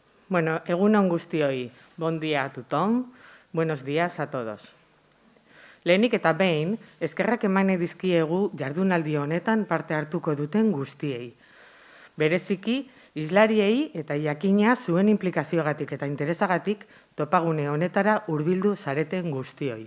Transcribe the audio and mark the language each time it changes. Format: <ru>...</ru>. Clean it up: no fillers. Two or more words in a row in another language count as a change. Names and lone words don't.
<eu>Bueno, egun on guztioi,</eu> <ca>bon dia a tothom,</ca> <es>buenos días a todos.</es> <eu>Lehenik eta behin, eskerrak emane dizkiegu jardunaldi honetan parte hartuko duten guztiei. Bereziki, islariei eta jakina zuen implikazioagatik eta interesagatik topagune honetara hurbildu zareten guztioi.</eu>